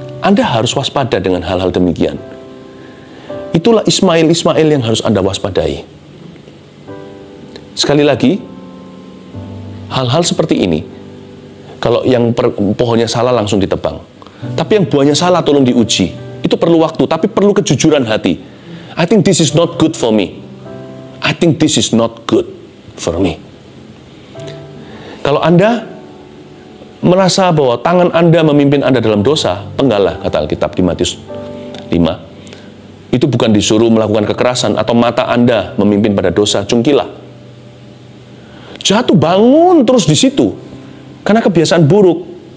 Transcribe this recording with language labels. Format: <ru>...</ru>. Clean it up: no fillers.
<id>Anda harus waspada dengan hal-hal demikian. Itulah Ismail yang harus Anda waspadai. Sekali lagi, hal-hal seperti ini, kalau yang pohonnya salah langsung ditebang. Tapi yang buahnya salah tolong diuji. Itu perlu waktu, tapi perlu kejujuran hati.</id> <en>I think this is not good for me. I think this is not good for me.</en> <id>Kalau Anda merasa bahwa tangan Anda memimpin Anda dalam dosa, penggalah, kata Alkitab di Matius 5. Itu bukan disuruh melakukan kekerasan atau mata Anda memimpin pada dosa, cungkilah. Jatuh bangun terus di situ karena kebiasaan buruk.</id>